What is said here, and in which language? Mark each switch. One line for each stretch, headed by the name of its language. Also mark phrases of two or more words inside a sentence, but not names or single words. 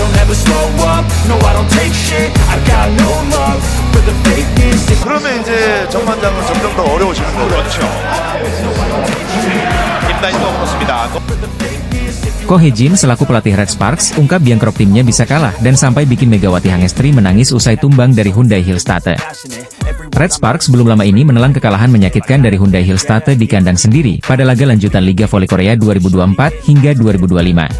English: never slow up, no I don't take shit, I got no love for the fakeness.
Korean: 그러면 이제 정관장은 점점 더 어려워지는 거죠. 그렇죠. 김다인도 그렇습니다.
Indonesian: Ko Hee-jin selaku pelatih Red Sparks ungkap Bangkrok timnya bisa kalah dan sampai bikin Megawati Hangestri menangis usai tumbang dari Hyundai Hillstate. Red Sparks belum lama ini menelan kekalahan menyakitkan dari Hyundai Hillstate di kandang sendiri pada laga lanjutan Liga Voli Korea 2024 hingga 2025.